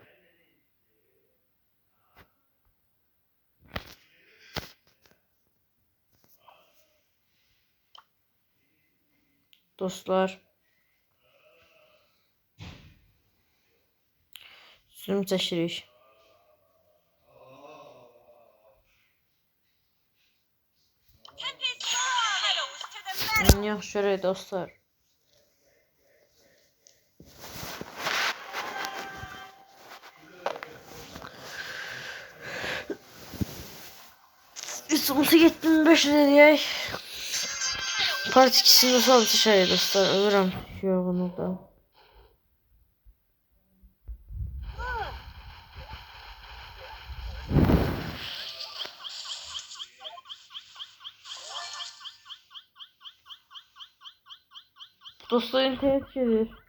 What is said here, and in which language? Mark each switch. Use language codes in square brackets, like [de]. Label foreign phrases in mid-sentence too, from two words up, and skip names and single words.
[az] Dostlar. Zoom çəkirik. [en] Tempest pedals to the metal! [az] Yaxşı görək dostlar. Üstümüzü 75 eləyək. [tr] Part 2'sinde sadece şey dostlar. Ölürüm yorgunluktan. Dostlar internet gelir.